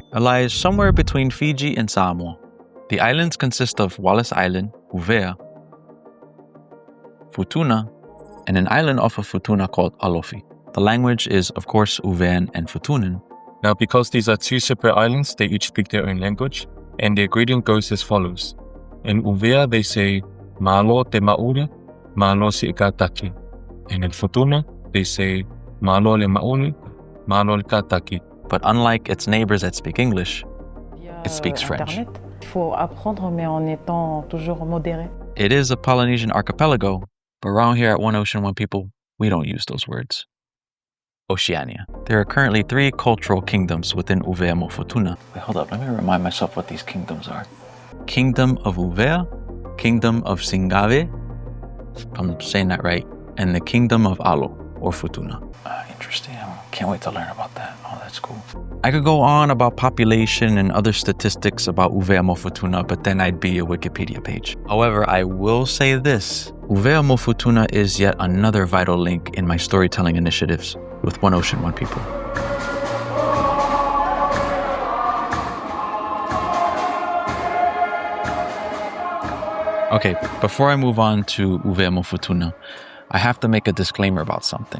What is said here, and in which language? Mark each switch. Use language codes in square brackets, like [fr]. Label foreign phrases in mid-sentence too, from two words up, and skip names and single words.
[en] It lies somewhere between Fiji and Samoa. The islands consist of Wallis Island, Uvea, Futuna, and an island off of Futuna called Alofi. The language is, of course, Uvean and Futunan. Now, because these are two separate islands, they each speak their own language, and their greeting goes as follows. In Uvea, they say, [wls] Malo te maule, malo si ikataki. [en] And in Futuna, they say, [fud] Malo le maule, malo le kataki. [en] But unlike its neighbors that speak English, it speaks French. It is a Polynesian archipelago, but around here at One Ocean, One People, we don't use those words. Oceania. There are currently 3 cultural kingdoms within Uvea mo Futuna. Wait, hold up, let me remind myself what these kingdoms are. Kingdom of Uvea, Kingdom of Singave, if I'm saying that right, and the Kingdom of Alo, or Futuna. Interesting, I can't wait to learn about that. Oh, that's cool. I could go on about population and other statistics about Uvea mo Futuna, but then I'd be a Wikipedia page. However, I will say this. Uvea mo Futuna is yet another vital link in my storytelling initiatives with One Ocean, One People. Okay, before I move on to Uvea mo Futuna, I have to make a disclaimer about something.